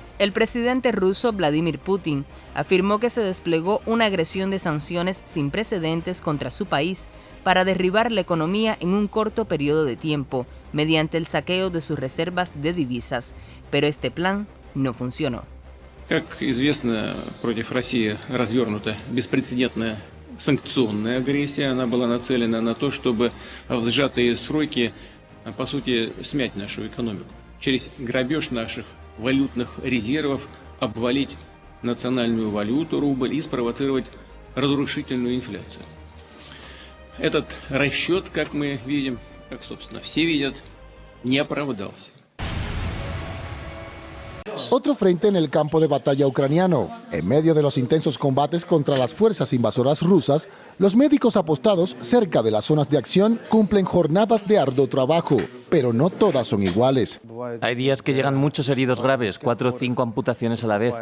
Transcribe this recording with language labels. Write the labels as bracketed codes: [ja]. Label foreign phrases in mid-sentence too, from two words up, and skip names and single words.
[es] El presidente ruso Vladimir Putin afirmó que se desplegó una agresión de sanciones sin precedentes contra su país para derribar la economía en un corto periodo de tiempo, mediante el saqueo de sus reservas de divisas. Pero este plan no funcionó. [ru] Как известно, против России развернута беспрецедентная санкционная агрессия. Она была нацелена на то, чтобы в сжатые сроки, по сути, смять нашу экономику. Через грабеж наших валютных резервов обвалить национальную валюту, рубль, и спровоцировать разрушительную инфляцию. Этот расчет, как мы видим, как, собственно, все видят, не оправдался. [es] Otro frente en el campo de batalla ucraniano. En medio de los intensos combates contra las fuerzas invasoras rusas, los médicos apostados cerca de las zonas de acción cumplen jornadas de arduo trabajo, pero no todas son iguales. Hay días que llegan muchos heridos graves, 4 o 5 amputaciones a la vez.